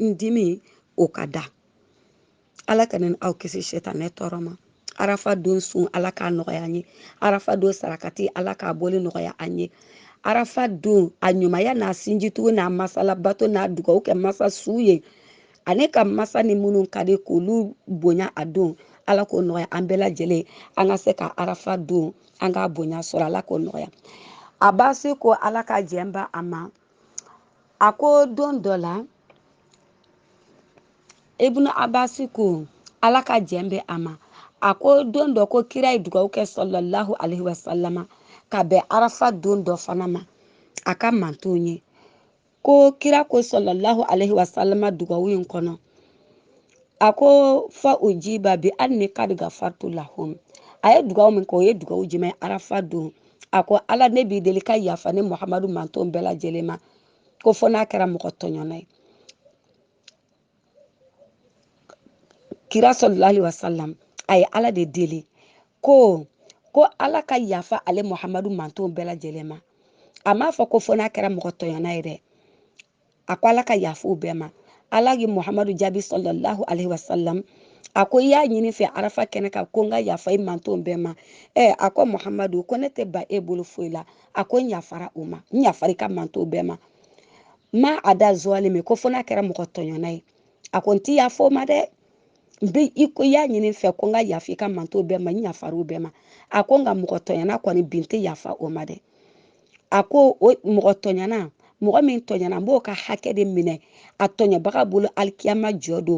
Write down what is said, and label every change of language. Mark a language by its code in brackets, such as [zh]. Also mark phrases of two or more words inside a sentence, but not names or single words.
[bm] n dimi o ka da ala ka ne aw kisi sɛtanɛ tɔɔrɔ ma arafa don sun ala k'a nɔgɔya an ye arafa don sarakati ala k'a bɔli nɔgɔya an ye arafa don a ɲumanya n'a sinjitugu n'a masalabato n'a dugawu kɛ masa su ye ani ka masa ni minnu ka di k'olu bonya a don ala k'o nɔgɔya an bɛɛ lajɛlen an ka se ka arafa don an k'a bonya sɔrɔ ala k'o nɔgɔya a baasi ko ala ka jɛn ba a ma a ko don dɔ la ibnu abasi ko ala ka jɛn bɛ a ma a ko don dɔ ko kira ye dugawu kɛ [ar] صلى الله عليه وسلم [bm] ka bɛn arafa don dɔ fana ma a ka mantonw ye ko kira ko [ar] صلى الله عليه وسلم [bm] dugawu in kɔnɔ a ko [ar] فأجيب بأني قد غفرت لهم [bm] a ye dugawu min kɛ o ye dugawu jumɛn arafa don a ko ala ne b'i deli ka yafa ne muhamadu mantonw bɛɛ lajɛlen ma ko fɔ n'a kɛra mɔgɔ tɔɲɔna ye kira [ar] صلى الله عليه وسلم [bm] a ye ala de deli ko ala ka yafa ale muhamadu mantonw bɛɛ lajɛlen ma a m'a fɔ ko fɔ n'a kɛra mɔgɔ tɔɲɔna ye dɛ a ko ala ka yafa u bɛɛ ma ala ye Muhamadu jaabi [ar] صلى الله عليه وسلم [bm] a ko i y'a ɲini fɛ arafa kɛnɛ kan ko n ka yafa i mantonw bɛɛ ma a ko Muhamadu ko ne tɛ ba e bolo foyi la a ko n yafara o ma n yafara i ka mantonw bɛɛ ma ma a da zɔlimi ko fo n'a kɛra mɔgɔ tɔɲɔna ye a ko n ti yafa o ma dɛ i y'a ɲini fɛ ko n ka yafa i ka mantonw bɛɛ ma n yafara o bɛɛ ma a ko nka mɔgɔ tɔɲɔna kɔni bi n tɛ yafa o ma dɛ a ko o mɔgɔ tɔɲɔna mɔgɔ min tɔɲɔna n b'o ka hakɛ de minɛ a tɔɲɔbaga bolo alikiyama jɔ don